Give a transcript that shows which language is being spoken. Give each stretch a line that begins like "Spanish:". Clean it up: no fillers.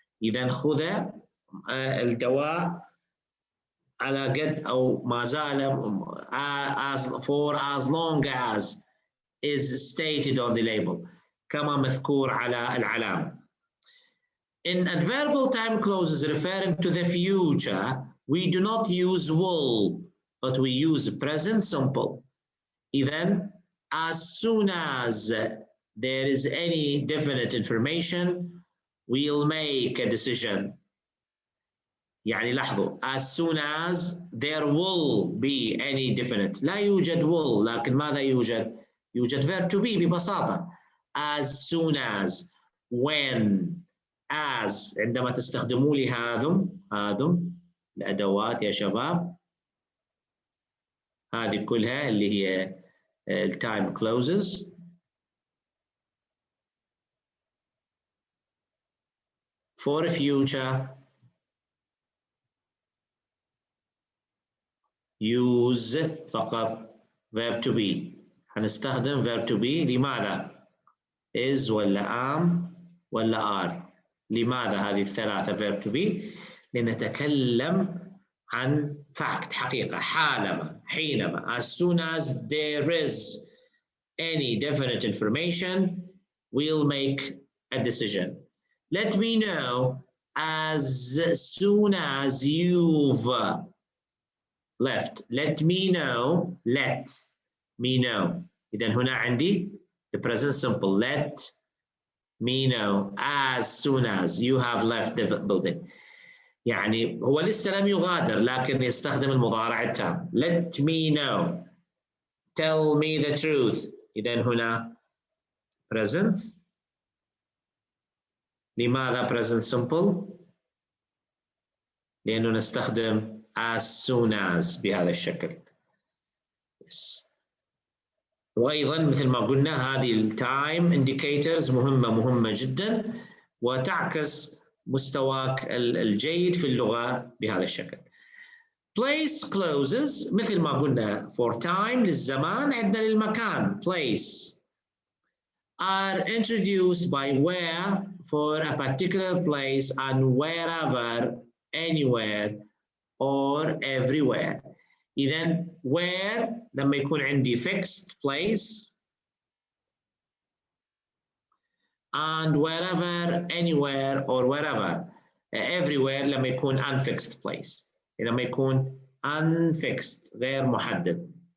Arabic: إذا خذ الدواء على قد أو ما زال
English: for as long as is stated on the label،
Arabic: كما مذكور على العلامة.
English: In adverbial time clauses referring to the future, we do not use will, but we use present simple. Even as soon as there is any definite information, we'll make a decision.
Arabic: يعني لاحظوا
English: as soon as there will be any definite،
Arabic: لا يوجد will، لكن ماذا يوجد؟ يوجد verb to be ببساطة.
English: as soon as، when، as.
Arabic: عندما تستخدموا لي هذم الأدوات يا شباب، هذه كلها اللي هي التايم clauses.
English: for future use فقط verb to be.
Arabic: هنستخدم verb to be. لماذا؟ is ولا am ولا are. لماذا هذه الثلاثة
English: verb to be؟
Arabic: لنتكلم عن
English: fact،
Arabic: حقيقة، حينما
English: as soon as there is any definite information, we'll make a decision. Let me know as soon as you've left. Let me know.
Arabic: إذن هنا عندي the present simple.
English: Let me know as soon as you have left the building.
Arabic: يعني هو لسه لم يغادر، لكن يستخدم المضارع التام.
English: Let me know. Tell me the truth.
Arabic: إذن هنا present. لماذا present simple؟ لأنه نستخدم as soon as بهذا الشكل.
English: Yes.
Arabic: وأيضا مثل ما قلنا هذه التايم indicators مهمة جدا، وتعكس مستواك الجيد في اللغة بهذا الشكل.
English: Place clauses
Arabic: مثل ما قلنا
English: for time
Arabic: للزمان، عندنا للمكان
English: place are introduced by where for a particular place and wherever, anywhere or everywhere. إذن where
Arabic: لما يكون عندي
English: fixed place and wherever, anywhere or wherever.
Arabic: everywhere لما يكون
English: unfixed place،
Arabic: لما يكون unfixed غير محدد.